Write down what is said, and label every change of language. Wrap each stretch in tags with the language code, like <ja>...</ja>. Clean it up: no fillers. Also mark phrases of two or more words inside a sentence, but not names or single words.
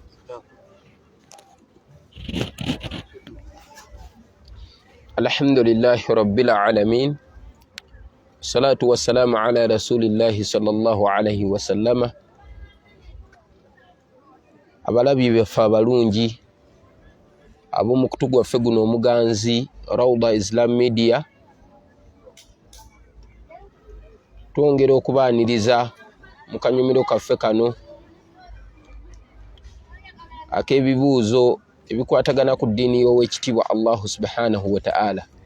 <ar>الحمد لله رب العالمين. الصلاة والسلام على رسول الله صلى الله عليه وسلم.</ar> <lg>Abalabi baffe abalungi ab'omu kutu gwaffe guno omuganzi Rawda Islam Media, twongera okubaaniriza mu kanyumiro kaffe kano ak'ebibuuzo ebikwatagana ku ddiini y'Oweekitiibwa</lg> <ar>الله سبحانه وتعالى.</ar>